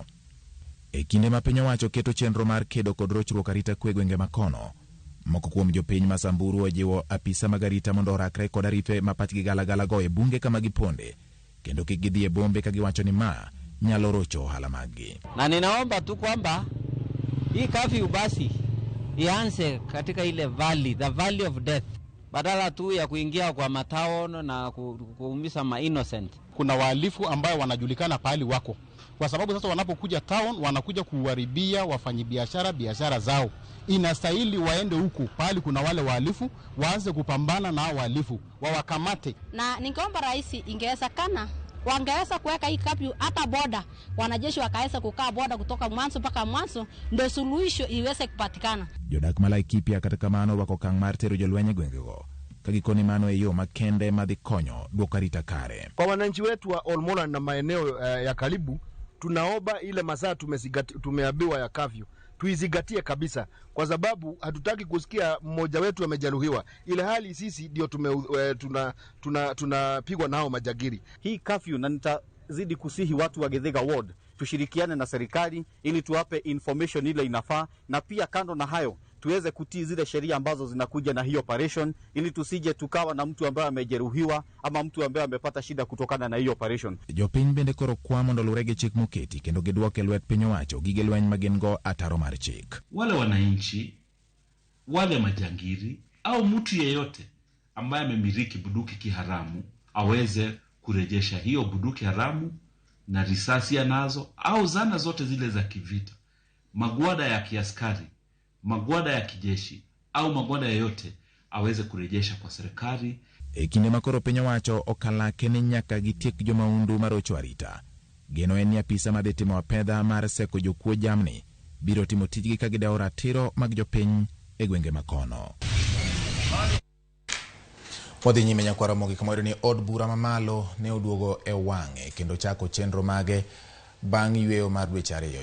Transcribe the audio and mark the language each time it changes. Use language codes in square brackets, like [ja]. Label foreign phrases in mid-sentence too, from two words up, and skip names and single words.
[luo] E kinde ma piny owacho keto chenro mar kedo kod rochruok arita kwe gwenge makono, moko kuom jopiny ma Samburu ojiwo apisa mag arita mondo orakre kod arife ma pachgi galagala go e bunge kama giponde, kendo kik gidhi e bombe ka giwacho ni ma nyalo rocho ohala maggi. [sw] Na ninaomba tu kwamba hii kafyu basi ianze katika ile valley, [en] the valley of death, [sw] badala tu ya kuingia kwa mataon na kuumiza ma innocent. Kuna wahalifu ambao wanajulikana pahali wako, kwa sababu sasa wanapokuja town wanakuja kuharibia biashara zao. Inastahili waende huku pahali kuna wale wahalifu, waanze kupambana na wahalifu, wawakamate. Na ningeomba rais ingewezekana wangeweza kuweka hii kapyu hata boda, wanajeshi wakaweza kukaa boda kutoka mwanzo mpaka mwanzo, ndio suluhisho iweze kupatikana. [luo] Jodak Malaikipia kata kamano wako kang mar tero jolweny gwengego kagikoni mano e yo makende madhi konyo duoko arita kare. [sw] Kwa wananchi wetu wa Olmola na maeneo ya karibu, tunaomba ile masaa tumeambiwa ya kafyu tuizingatie kabisa, kwa sababu hatutaki kusikia mmoja wetu amejeruhiwa ile hali sisi ndio tunapigwa nao majagiri. Hii kafyu, na nitazidi kusihi watu wa Githega ward tushirikiane na serikali ili tuwape information ile inafaa, na pia kando na hayo tuweze kutii zile sheria ambazo zinakuja na hiyo operation, ili tusije tukawa na mtu ambaye amejeruhiwa ama mtu ambaye amepata shida kutokana na hiyo operation. [luo] Jopiny bende koro kwa mondo lurege chik moketi kendo giduoke lwet piny owacho gige lweny magingo ataro mar chik. [sw] Wale wananchi, wale majangiri au mtu yeyote ambaye amemiliki bunduki kiharamu aweze kurejesha hiyo bunduki haramu na risasi anazo au zana zote zile za kivita, magwada ya kiaskari, magwada ya kijeshi au magwada yoyote aweze kurejesha kwa serikali. [luo] E kinde makoro piny owacho okalake ni nyaka gitiek jomaundu marocho arita, geno en ni apisa madhitimo apedha mar seko jokuo jamni biro timo tijgi ka gidewo ratiro mag jopiny e gwenge makono. Wadhi nyime nyakwara Ramogi kamoro ni od bura mamalo ne oduogo e wang'e kendo chako chenro mage bang' yweyo mar dweche 2.